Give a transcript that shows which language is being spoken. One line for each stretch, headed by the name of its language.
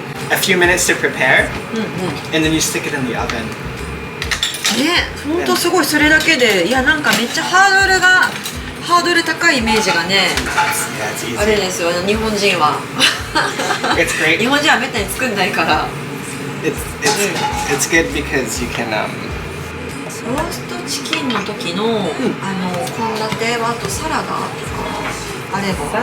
English: A few minutes to prepare, and then you stick it in the oven.
Japanese: ね、本当すごい。それだけで、いやなんかめっちゃハードル高いイメージがね。
English: Yeah, it's
Japanese: あれ
English: easy.
Japanese: ですよ、日本人は。
English: It's great.
Japanese: 日本人はめったに作んないから。
English: It's good because you can
Japanese: ローストチキンの時の、献立はあとサラダとかあれば。